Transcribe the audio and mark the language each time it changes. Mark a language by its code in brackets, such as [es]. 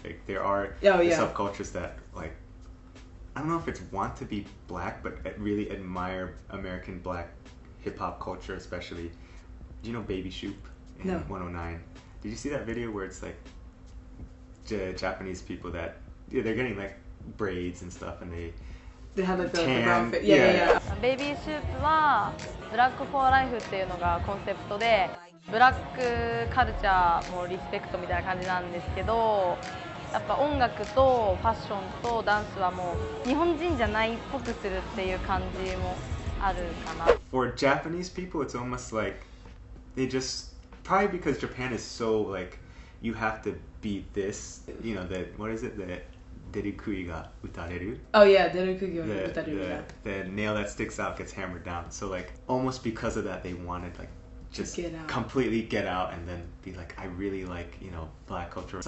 [en] Like there are the subcultures that like I don't know if it's want to be black, but really admire American black hip hop culture, especially. Do you know Baby Shoop in 109? Did you see that video where it's like Japanese people that they're getting like braids and stuff, and they have like the brown fit. Yeah. [ja] ベイビーシュープはブラックフォーライフっていうのがコンセプトでブラックカルチャーもリスペクトみたいな感じなんですけどやっぱ音楽とファッションとダンスはもう日本人じゃないっぽくするっていう感じもあるかな。 [en] For Japanese people, it's almost like they just probably because Japan is so like you have to be this, you know, that what is it that [ja] derikui ga utareru? [en] Oh yeah, [ja] derikui ga utareru. [en] The nail that sticks out gets hammered down. So like almost because of that, they wanted like just completely get out and then be like, I really like you know black culture.